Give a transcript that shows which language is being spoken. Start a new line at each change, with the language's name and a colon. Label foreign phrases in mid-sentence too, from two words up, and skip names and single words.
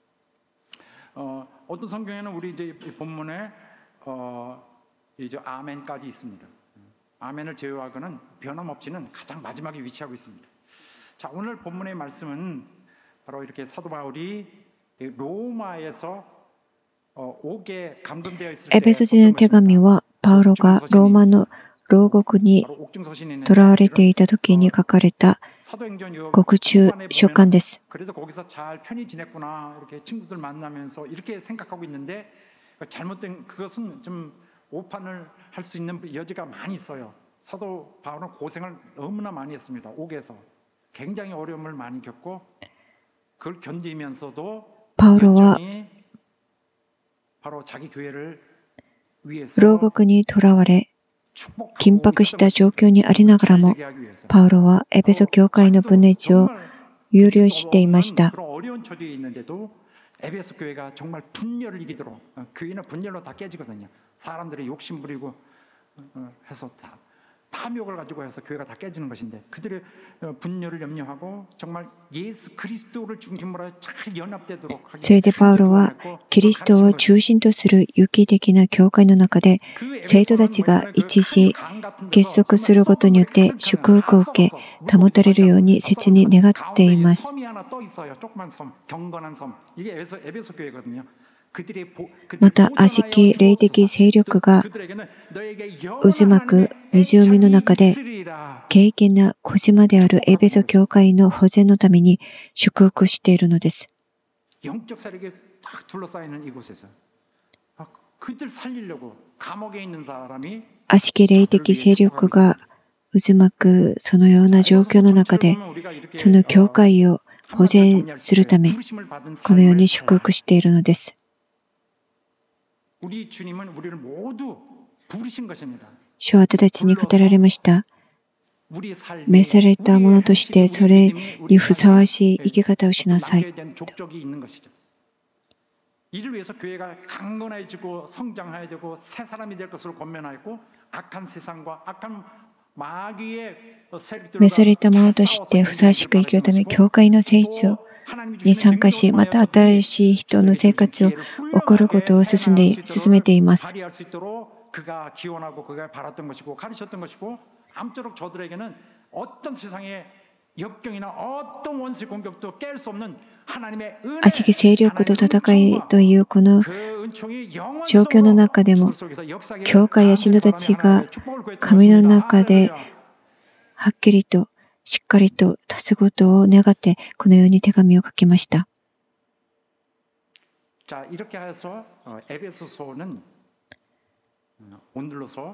Korean: 어떤 성경에는 우리 이제 본문에 이제 아멘까지 있습니다. 아멘을 제외하고는 변함없이는 가장 마지막에 위치하고 있습니다. 자, 오늘 본문의 말씀은 바로 이렇게 사도 바울이 로마에서 오게 감동되어 있을 때
Japanese: エペソ人の手紙はパウロがローマの牢獄に
Korean: 바로 옥중서신에
Japanese: 囚われていた時に書かれた
Korean: 사도행전
Japanese: 獄中書簡です。
Korean: 그래도 거기서 잘 편히 지냈구나 이렇게 친구들 만나면서 이렇게 생각하고 있는데 잘못된 그것은 좀 오판을 할 수 있는 여지가 많이 있어요. 사도 바울은 고생을 너무나 많이 했습니다. 옥에서 굉장히 어려움을 많이 겪고 그걸 견디면서도
Japanese: パウロは
Korean: 열정이 바로 자기 교회를 위해서
Japanese: 牢獄に囚われ
Korean: 축복하고
Japanese: 緊迫した状況にありながらも
Korean: 잘 되게 하기 위해서
Japanese: パウロはエペソ教会の分裂を
Korean: 정말
Japanese: 憂慮していました。
Korean: 그런 어려운 처지에 있는데도 에베소 교회가 정말 분열을 이기도록 교회는 분열로 다 깨지거든요. 사람들이 욕심 부리고 해서 다 탐욕을 가지고 해서 교회가 다 깨지는 것인데 그들의 분열을 염려하고 정말 예수 그리스도를 중심으로 잘 연합되도록
Japanese: それでパウロはキリストを中心とする有機的な教会の中で生徒たちが一致し結束することによって祝福を受け保たれるように切に願っています。
Korean: 섬이 하나 떠 있어요. 조그만 섬, 경건한 섬. 이게 에베소 교회거든요.
Japanese: また悪しき霊的勢力が渦巻く湖の中で敬虔な小島であるエペソ教会の保全のために祝福しているのです。
Korean: 영적 세력에 딱 둘러싸이는 이곳에서 그들 살리려고 감옥에 있는 사람이
Japanese: 悪しき霊的勢力が渦巻くそのような状況の中でその教会を保全するためこのように祝福しているのです。
Korean: 우리 주님은 우리를 모두 부르신 것입니다.
Japanese: 主は私たちに語られました。
Korean: 우리 삶에
Japanese: 召されたものとしてそれにふさわしい生き方をしなさい。
Korean: 남겨야 되는 족적이 있는 것이죠. 이를 위해서 교회가 강건해지고 성장해야 되고 새 사람이 될 것으로 권면하였고 악한 세상과 악한 마귀의
Japanese: 召されたものとしてふさわしく生きるため教会の成長に参加し、また新しい人の生活を送ることを進めています。
Korean: 그가 기원하고 그가 바랐던 것이고 가르쳤던 것이고 아무쪼록 저들에게는 어떤 세상의 역경이나 어떤 원수의 공격도 깰 수 없는 하나님의 은혜,
Japanese: 悪しき勢力と戦いというこの状況の中でも教会や信徒たちが神の中ではっきりとしっかりと立つことを願ってこのように手紙を書きました。
Korean: 자, 이렇게 해서 에베소서는 오늘로서